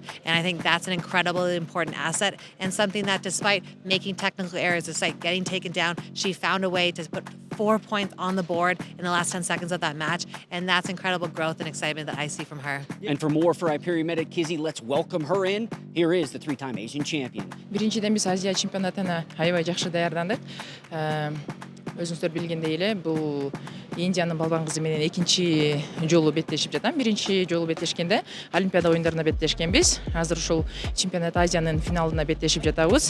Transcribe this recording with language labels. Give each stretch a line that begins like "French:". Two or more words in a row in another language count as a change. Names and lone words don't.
English: And I think that's an incredibly important asset, and something that despite making technical errors, despite getting taken down, she found a way to put 4 points on the board in the last 10 seconds of that match, and that's incredible growth and excitement that I see from her. And for more for Iperimed, let's welcome her in. Here is the three-time Asian champion.
Kyrgyz: Биринчиден биз Азия чемпионатына аябай жакшы даярдандык. Өзүңүздөр билгендей эле, бул Индиянын балбан кызы менен экинчи жолу беттешип жатам. Биринчи жолу беттешкенде Олимпиада оюндарына беттешкенбиз. Азыр ушул чемпионат Азиянын финалына беттешип жатабыз.